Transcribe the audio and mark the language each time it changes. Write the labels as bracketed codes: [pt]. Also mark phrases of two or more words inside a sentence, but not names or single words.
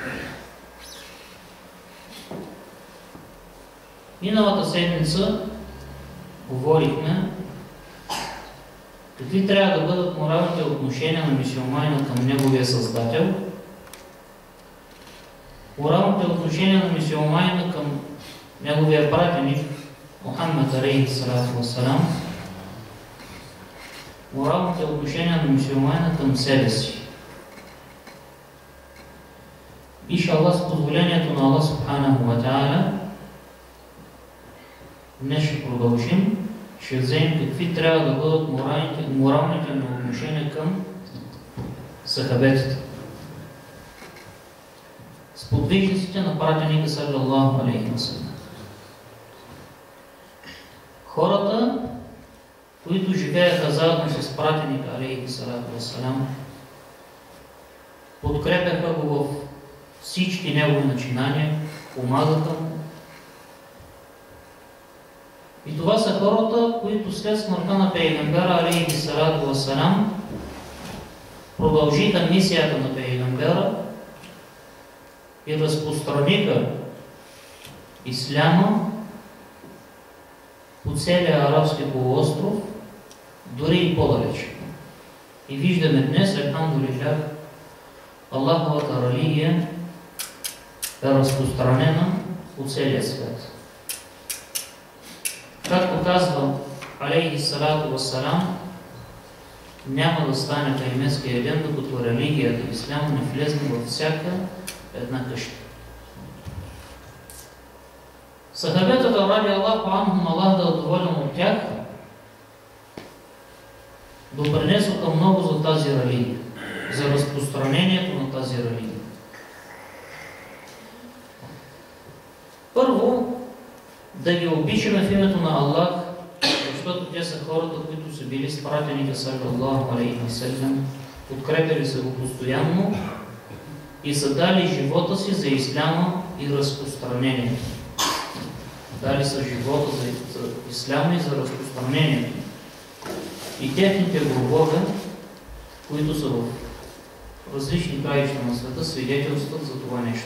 [bg] Миналата седмица говорихме какви трябва да бъдат моралните отношения на мюсюлманина към неговия Създател, моралните отношения на мюсюлманина към неговия пратеник Мухаммад [ar] عليه الصلاة والسلام, [bg] моралните отношения на мюсюлманина към себе си. Иншаллах, с позволението на Аллах [ar] سبحانه وتعالى, [bg] днес ще продължим. Ще вземем какви трябва да бъдат моралните отношения към сахабетите, сподвижниците на пратеника [ar] صلى الله عليه وسلم. [bg] Хората, които живееха заедно с пратеника [ar] عليه الصلاة والسلام, [bg] подкрепяха го в всички негови начинания, помагаха му. И това са хората, които след смъртта на Пейгамбера [ar] عليه الصلاة والسلام [bg] продължиха мисията на Пейгамбера и разпространиха исляма по целия арабски полуостров, дори и по-далеч. И виждаме днес, алхамдулилlah, Аллаховата религия е разпространена по целия свят. Както казва [ar] عليه الصلاة والسلام, [bg] няма да стане кайметския ден, докато религията ислям не влезне във всяка една къща. Сахабетата [ar] رضي الله عنهم, [bg] Аллах да е доволен от тях, допринесоха много за тази религия, за разпространението на тази религия. Първо, да ги обичаме в името на Аллах, защото те са хората, които са били с пратеника [ar] صلى الله عليه وسلم, [bg] подкрепяли се го постоянно и са дали живота си за исляма и разпространението. Дали са живота за исляма и за разпространението. И техните гробове, които са в различни краища на света, свидетелстват за това нещо.